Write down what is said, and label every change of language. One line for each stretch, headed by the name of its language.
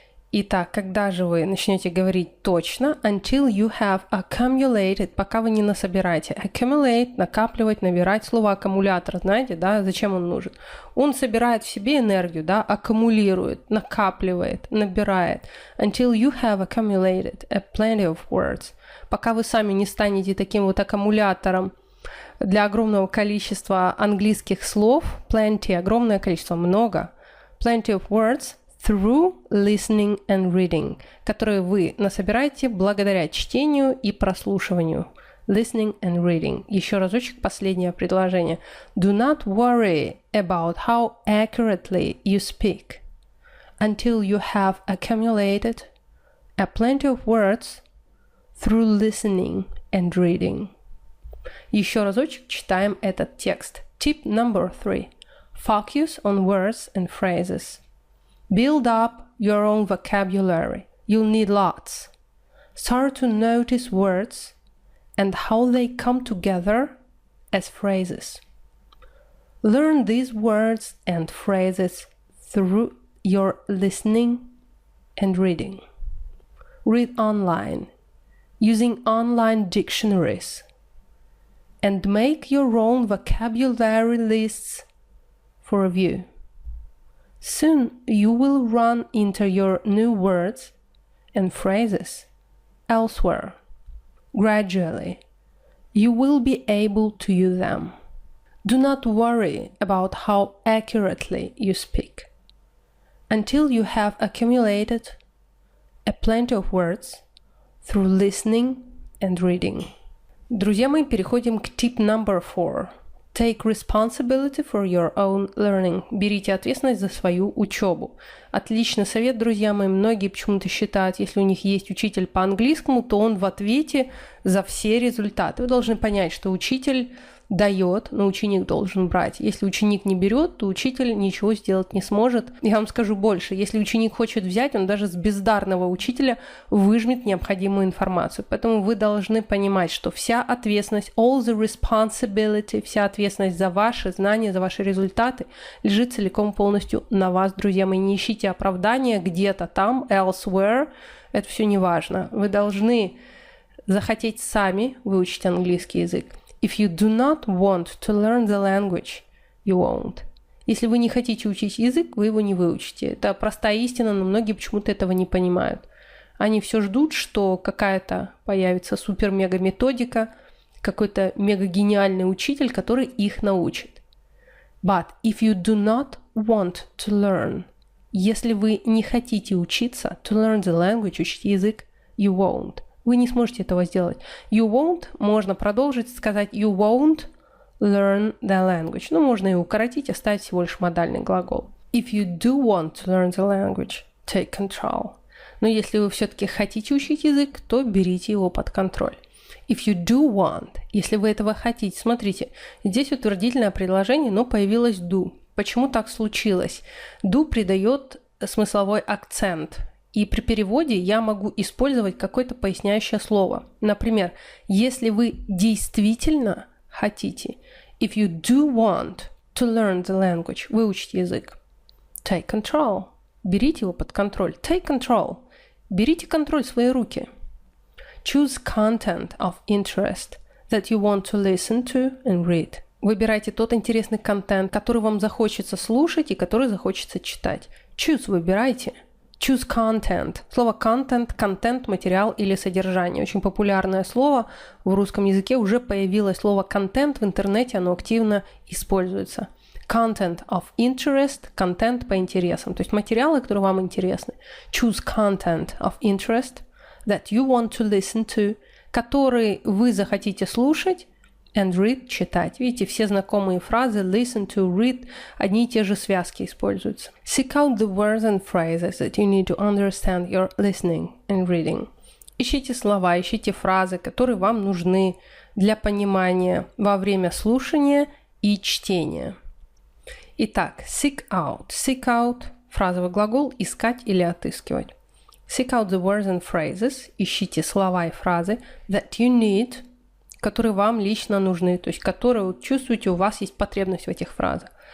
Russian: Итак, когда же вы начнете говорить точно?
English: Until you have accumulated,
Russian: пока вы не насобираете. Accumulate, накапливать, набирать. Слово аккумулятор, знаете, да, зачем он нужен? Он собирает в себе энергию, да, аккумулирует, накапливает, набирает.
English: Until you have accumulated a plenty of words.
Russian: Пока вы сами не станете таким вот аккумулятором для огромного количества английских слов. Plenty, огромное количество, много.
English: Plenty of words. Through listening and reading,
Russian: которые вы насобираете благодаря чтению и прослушиванию.
English: Listening and reading.
Russian: Еще разочек, последнее предложение.
English: Do not worry about how accurately you speak until you have accumulated a plenty of words through listening and reading. Еще разочек читаем этот текст. Tip number 3. Focus on words and phrases. Build up your own vocabulary. You'll need lots. Start to notice words and how they come together as phrases. Learn these words and phrases through your listening and reading. Read online, using online dictionaries, and make your own vocabulary lists for review. Soon you will run into your new words and phrases elsewhere. Gradually, you will be able to use them. Do not worry about how accurately you speak until you have accumulated a plenty of words through listening and reading.
Russian: Друзья мои, переходим к
English: tip number 4. Take responsibility for your own learning.
Russian: Берите ответственность за свою учебу. Отличный совет, друзья мои. Многие почему-то считают, если у них есть учитель по английскому, то он в ответе за все результаты. Вы должны понять, что учитель дает, но ученик должен брать. Если ученик не берет, то учитель ничего сделать не сможет. Я вам скажу больше. Если ученик хочет взять, он даже с бездарного учителя выжмет необходимую информацию. Поэтому вы должны понимать, что вся ответственность,
English: all the responsibility,
Russian: вся ответственность за ваши знания, за ваши результаты лежит целиком полностью на вас, друзья мои. Не ищите оправдания где-то там, elsewhere. Это все не важно. Вы должны захотеть сами выучить английский язык.
English: If you do not want to learn the language, you won't.
Russian: Если вы не хотите учить язык, вы его не выучите. Это простая истина, но многие почему-то этого не понимают. Они все ждут, что какая-то появится супер-мега-методика, какой-то мега-гениальный учитель, который их научит.
English: But if you do not want to learn,
Russian: если вы не хотите учиться,
English: to learn the language,
Russian: учить язык,
English: you won't.
Russian: Вы не сможете этого сделать.
English: You won't,
Russian: можно продолжить, сказать
English: you won't learn the language.
Russian: Ну, можно и укоротить, оставить всего лишь модальный глагол.
English: If you do want to learn the language, take control.
Russian: Но если вы все-таки хотите учить язык, то берите его под контроль.
English: If you do want,
Russian: если вы этого хотите, смотрите, здесь утвердительное предложение, но появилось do. Почему так случилось? Do придает смысловой акцент. И при переводе я могу использовать какое-то поясняющее слово. Например, если вы действительно хотите,
English: if you do want to learn the language,
Russian: выучить язык,
English: take control,
Russian: берите его под контроль, take control, берите контроль в свои руки.
English: Choose content of interest that you want to listen to and read.
Russian: Выбирайте тот интересный контент, который вам захочется слушать и который захочется читать. Choose, выбирайте.
English: Choose content.
Russian: Слово content, контент, материал или содержание. Очень популярное слово. В русском языке уже появилось слово content в интернете, оно активно используется.
English: Content of interest,
Russian: контент по интересам. То есть материалы, которые вам интересны.
English: Choose content of interest that you want to listen to,
Russian: который вы захотите слушать,
English: and read, читать.
Russian: Видите, все знакомые фразы listen to, read, одни и те же связки используются.
English: Seek out the words and phrases that you need to understand your listening and reading.
Russian: Ищите слова, ищите фразы, которые вам нужны для понимания во время слушания и чтения. Итак, seek out, фразовый глагол, искать или отыскивать.
English: Seek out the words and phrases,
Russian: ищите слова и фразы
English: that you need,
Russian: которые вам лично нужны, то есть которые вы чувствуете, у вас есть потребность в этих фразах.